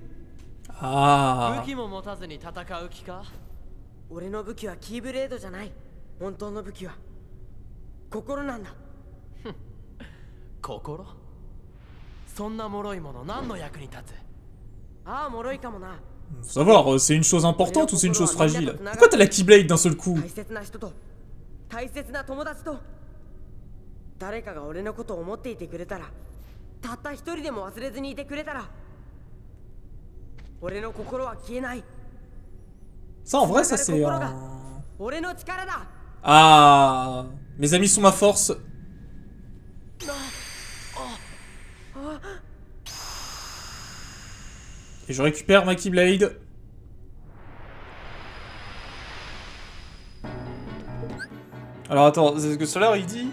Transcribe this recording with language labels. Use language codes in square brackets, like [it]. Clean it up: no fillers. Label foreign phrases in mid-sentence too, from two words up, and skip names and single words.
[ja] Ah. 武器も持たずに戦う気か？俺の武器はキーブレードじゃない。本当の武器は心なんだ。心？そんな脆いもの何の役に立つ？ああ、脆いかもな。 [fr] Faut savoir, c'est une chose importante ou c'est une chose fragile? Pourquoi t'as la Keyblade d'un seul coup? [ja] 大切な人と大切な友達と誰かが俺のことを思っていてくれたら、たった一人でも忘れずにいてくれたら、俺の心は消えない。 [fr] Ça, en vrai, ça c'est un... [ja] 俺の力だ。 [fr] Ah, mes amis sont ma force. Et je récupère ma Keyblade. Alors attends, c'est ce que Solar il dit.